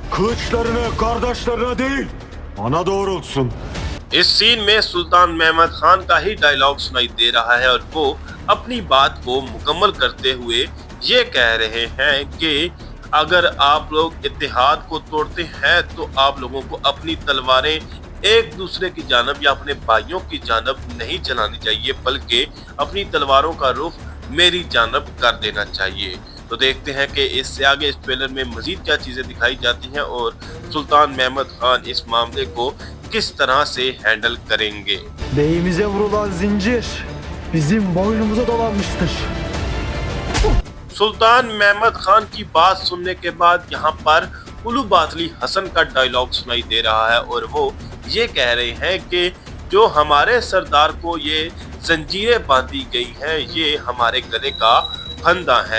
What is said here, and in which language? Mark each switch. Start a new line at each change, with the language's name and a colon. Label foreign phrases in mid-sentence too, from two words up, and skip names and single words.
Hindi: इस सीन में सुल्तान महमद खान का ही डायलॉग सुनाई दे रहा है और वो अपनी बात को मुकम्मल करते हुए ये कह रहे हैं कि अगर आप लोग इत्तेहाद को तोड़ते हैं तो आप लोगों को अपनी तलवारें एक दूसरे की जानब या अपने भाइयों की जानब नहीं चलानी चाहिए, बल्कि अपनी तलवारों का रुख मेरी जानब कर देना चाहिए। तो देखते हैं कि इससे आगे इस ट्रेलर में मजीद क्या चीजें दिखाई जाती हैं और सुल्तान महमद खान इस मामले को किस तरह से हैंडल करेंगे।
Turkish: Beyimize vurulan zincir bizim boynumuza dolanmıştır।
Hindi: सुल्तान महमद खान की बात सुनने के बाद यहाँ पर उलू बातली हसन का डायलॉग सुनाई दे रहा है और वो ये कह रहे हैं कि जो हमारे सरदार को ये जंजीरें बांधी गई हैं, ये हमारे गले का फंदा है।